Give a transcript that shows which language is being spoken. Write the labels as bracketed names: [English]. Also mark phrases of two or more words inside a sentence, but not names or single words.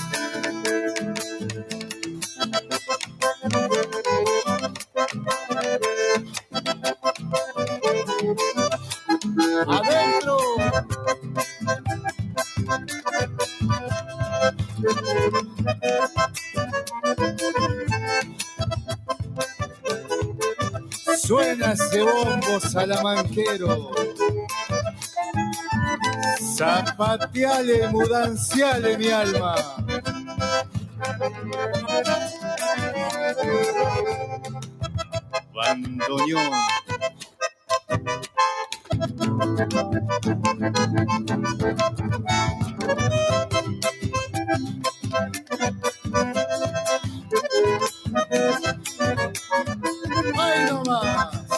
[Spanish] Adentro. Suena ese bombo salamanquero. Zapateale, mudanciale mi alma. Bandoneón. ¡Ay, no más!